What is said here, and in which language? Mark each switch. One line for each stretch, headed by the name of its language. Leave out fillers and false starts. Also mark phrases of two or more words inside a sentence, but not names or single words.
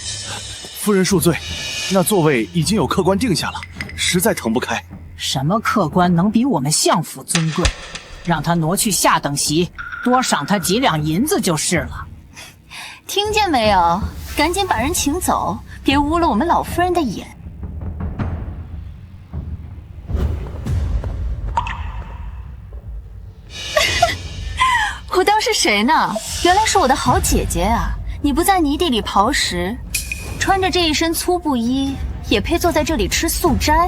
Chinese: 夫人恕罪，那座位已經有客官定下了，實在騰不開。什麼客官能比我們相府尊貴？讓他挪去下等席，多賞他幾兩銀子就是了。聽見沒有？趕緊把人請走，別污了我們老夫人的眼。我當是誰呢？原來是我的好姐姐啊！你不在泥地裡刨食，穿着這一身粗布衣，也配坐在這裡吃素齋？